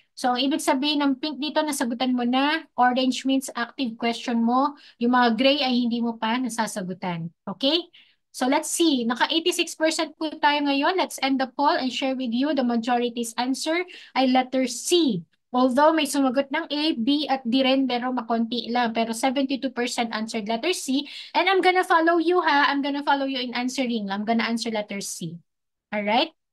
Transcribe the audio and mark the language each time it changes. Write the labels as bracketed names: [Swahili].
[Filipino] So, ang ibig sabihin ng pink dito, nasagutan mo na. [English] Orange means active question mo. [Filipino] Yung mga gray ay hindi mo pa nasasagutan. Okay? [English] So, let's see. [Filipino] Naka 86% po tayo ngayon. [English] Let's end the poll and share with you the majority's answer [Filipino] ay letter C. Although may sumagot ng A, B, at D rin, pero makonti lang. [English] Pero 72% answered letter C. And I'm gonna follow you, ha? I'm gonna follow you in answering. I'm gonna answer letter C. Alright?